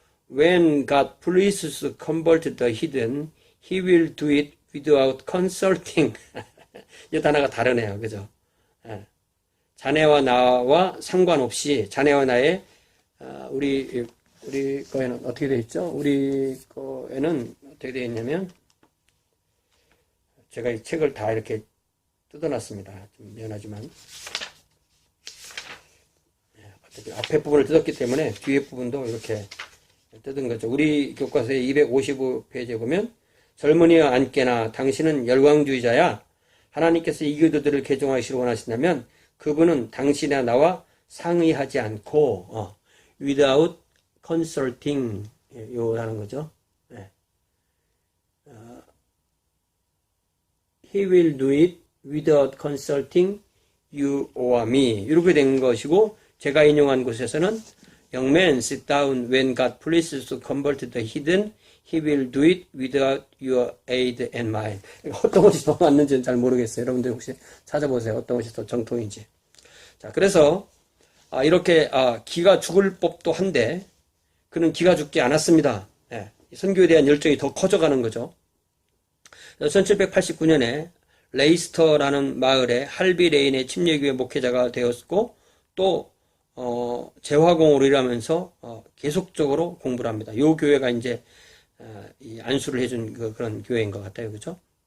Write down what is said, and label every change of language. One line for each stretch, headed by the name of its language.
English: When God pleases to convert the heathen, He will do it without consulting.
Korean: 이 단어가 다르네요. 그죠? 자네와 나와 상관없이, 자네와 나의, 우리 거에는 어떻게 되어 있죠? 우리 거에는 어떻게 되어 있냐면, 제가 이 책을 다 이렇게 뜯어놨습니다. 좀 미안하지만. 앞에 부분을 뜯었기 때문에 뒤에 부분도 이렇게 뜯은 거죠. 우리 교과서의 255페이지에 보면, 젊은이와 앉게나 당신은 열광주의자야. 하나님께서 이 교도들을 개종하시려 원하신다면 그분은 당신이나 나와 상의하지 않고
English: without consulting
Korean: 요라는 거죠.
English: He will do it without consulting you or me.
Korean: 이렇게 된 것이고, 제가 인용한 곳에서는
English: Young man, sit down. When God pleases to convert the heathen, He will do it without your aid and mine.
Korean: 어떤 것이 더 맞는지는 잘 모르겠어요. 여러분들 혹시 찾아보세요. 어떤 것이 더 정통인지. 자, 그래서 이렇게 기가 죽을 법도 한데 그는 기가 죽지 않았습니다. 선교에 대한 열정이 더 커져가는 거죠. 1789년에 레이스터라는 마을에 할비 레인의 침례교회 목회자가 되었고, 또 재화공으로 일하면서 계속적으로 공부를 합니다. 이 교회가 이제 이 안수를 해준 그런 교회인 것 같아요. 그죠?